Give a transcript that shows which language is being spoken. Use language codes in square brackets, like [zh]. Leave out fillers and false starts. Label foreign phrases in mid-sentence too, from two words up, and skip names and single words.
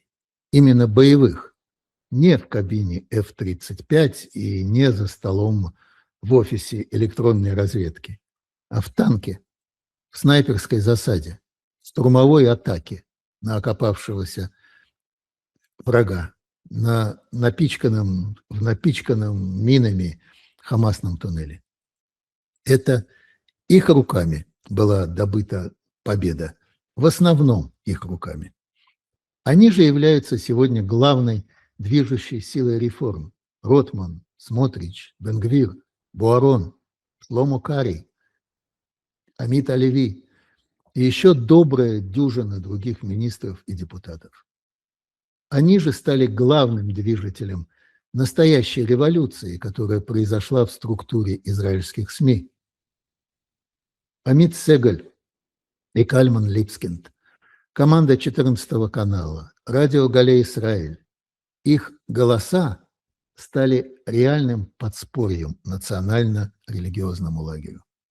[ru] Именно боевых, не в кабине F-35 и не за столом в офисе электронной разведки, а в танке, в снайперской засаде, в штурмовой атаке на окопавшегося врага, в напичканном минами Хамасном туннеле. Это их руками была добыта победа, в основном их руками. Они же являются сегодня главной движущей силой реформ. Ротман, Смотрич, Бен-Гвир, Буарон, Шломо Кари, Амит Алеви и еще добрая дюжина других министров и депутатов. Они же стали главным движителем настоящей революции, которая произошла в структуре израильских СМИ. Амит Сегаль и Кальман Липскинд, команда 14 канала, радио Галей Исраэль, их голоса стали реальным подспорьем национально-религиозному лагерю.